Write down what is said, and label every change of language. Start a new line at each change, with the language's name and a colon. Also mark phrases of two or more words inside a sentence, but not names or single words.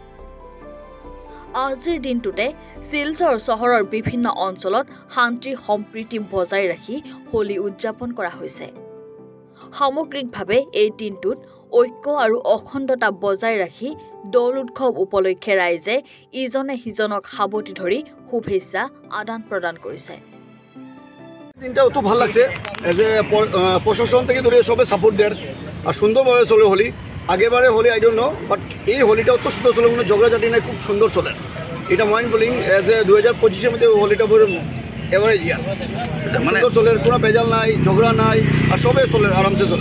Assamese: আজিৰ দিনটোতে শিলচৰ চহৰৰ বিভিন্ন অঞ্চলত শান্তি সম্প্ৰীতি বজাই ৰাখি হোলী উদযাপন কৰা হৈছে। সামগ্ৰিকভাৱে এই দিনটোত ঐক্য আৰু অখণ্ডতা বজাই ৰাখি দৌল উৎসৱ উপলক্ষে ৰাইজে ইজনে সিজনক সাৱটি ধৰি শুভেচ্ছা আদান প্ৰদান কৰিছে।
Bangla: দিনটা অত ভাল লাগছে যে প্রশাসন থেকে ধরে সবে সাপোর্ট দেয় আর সুন্দরভাবে চলে হোলি। আগেবারে হোলি
English: I don't know, but
Bangla: এই হোলিটা অত সুন্দর চলে, কোনো ঝগড়াঝাটি নাই, খুব সুন্দর চলে। এটা
English: mind blowing as a
Bangla: 2025-এর মধ্যে হোলিটা পুরো
English: average year,
Bangla: মানে চলে, কোনো বেজাল নাই, ঝগড়া নাই, আর সবে চলে, আরামসে চলে।